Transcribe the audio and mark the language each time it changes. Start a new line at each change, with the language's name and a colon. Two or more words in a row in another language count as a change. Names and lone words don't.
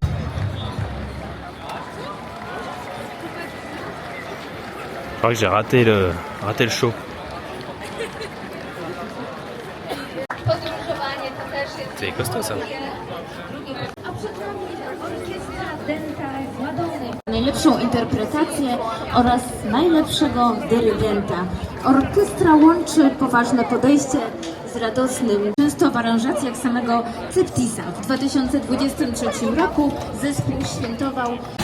French: Je crois que j'ai raté le show. C'est costaud ça.
Polish: Najlepszą interpretację oraz najlepszego dyrygenta. Orkiestra łączy poważne podejście z radosnym, często w aranżacjach samego Ceptisa. W 2023 roku zespół świętował